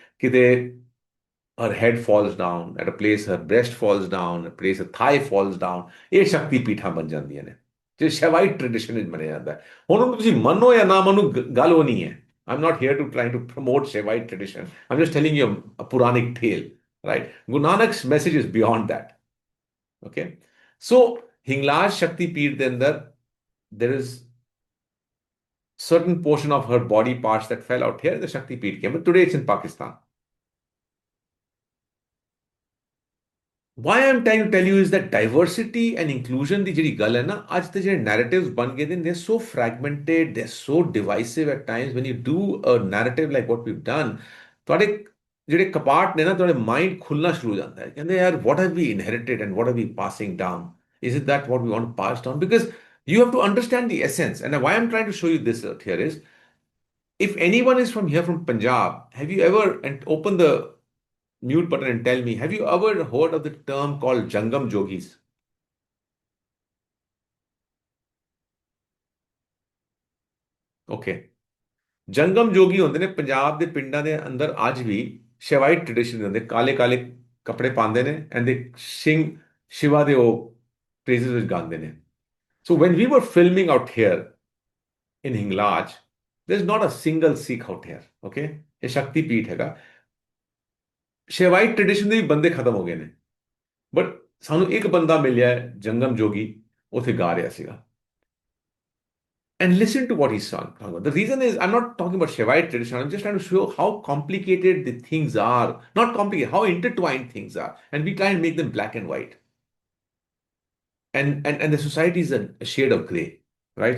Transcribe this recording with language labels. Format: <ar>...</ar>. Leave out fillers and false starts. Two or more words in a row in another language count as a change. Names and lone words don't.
<en>Kide her head falls down at a place, her breast falls down, a place, her thigh falls down.</en> <pa>ਇਹ ਸ਼ਕਤੀ ਪੀਠਾਂ ਬਣ ਜਾਂਦੀਆਂ ਨੇ ਜੇ</pa> <en>Shaivite tradition</en> <pa>ਵਿੱਚ ਮੰਨਿਆ ਜਾਂਦਾ ਹੈ। ਹੁਣ ਉਹਨੂੰ ਤੁਸੀਂ ਮੰਨੋ ਜਾਂ ਨਾ ਮੰਨੋ, ਗੱਲ ਉਹ ਨਹੀਂ ਹੈ।</pa> <en>I'm not here to try to promote Shaivite tradition. I'm just telling you a Puranic tale, right? Guru Nanak's message is beyond that. Okay? So, Hinglaj Shakti Peeth</en> <pa>ਦੇ ਅੰਦਰ,</pa> <en>there is certain portion of her body parts that fell out here in the Shakti Peeth came, but today it's in Pakistan. Why I'm trying to tell you is that diversity and inclusion</en> <pa>ਦੀ ਜਿਹੜੀ ਗੱਲ ਹੈ ਨਾ, ਅੱਜ ਤੇ ਜਿਹੜੇ narratives ਬਣ ਗਏ ਨੇ,</pa> <en>they're so fragmented, they're so divisive at times. When you do a narrative like what we've done,</en> <pa>ਤੁਹਾਡੇ ਜਿਹੜੇ ਕਪਾਟ ਨੇ ਨਾ, ਤੁਹਾਡੇ ਮਾਈਂਡ ਖੁੱਲਣਾ ਸ਼ੁਰੂ ਹੋ ਜਾਂਦਾ ਹੈ। ਕਹਿੰਦੇ ਯਾਰ,</pa> <en>what have we inherited and what are we passing down? Is it that what we want to pass down? Because you have to understand the essence. And why I'm trying to show you this out here is, if anyone is from here, from Punjab, have you ever, and open the mute button and tell me, have you ever heard of the term called Jangam Yogis? Okay.</en> <pa>ਜੰਗਮ ਜੋਗੀ ਹੁੰਦੇ ਨੇ ਪੰਜਾਬ ਦੇ ਪਿੰਡਾਂ ਦੇ ਅੰਦਰ ਅੱਜ ਵੀ</pa> <en>Shaivite tradition</en> <pa>ਦੇ ਹੁੰਦੇ ਕਾਲੇ ਕਾਲੇ ਕੱਪੜੇ ਪਾਉਂਦੇ ਨੇ ਐਂਡ ਦੇ ਸਿੰਘ ਸ਼ਿਵਾ ਦੇ ਉਹ ਪ੍ਰੇਜ਼ਸ ਵਿੱਚ ਗਾਉਂਦੇ ਨੇ</pa> <en>so when we were filming out here in Hinglaj there is not a single Sikh out here okay</en> <pa>ਇਹ ਸ਼ਕਤੀ ਪੀਠ ਹੈਗਾ</pa> <en>Shaivite tradition</en> <pa>ਦੇ ਵੀ ਬੰਦੇ ਖਤਮ ਹੋ ਗਏ ਨੇ ਬਟ ਸਾਨੂੰ ਇੱਕ ਬੰਦਾ ਮਿਲਿਆ ਜੰਗਮ ਜੋਗੀ ਉੱਥੇ ਗਾ ਰਿਹਾ ਸੀਗਾ</pa> <en>and listen to what he's talking about. The reason is, I'm not talking about Shaivite tradition. I'm just trying to show how complicated the things are. Not complicated, how intertwined things are. And we try and make them black and white. And the society is a shade of gray, right?</en>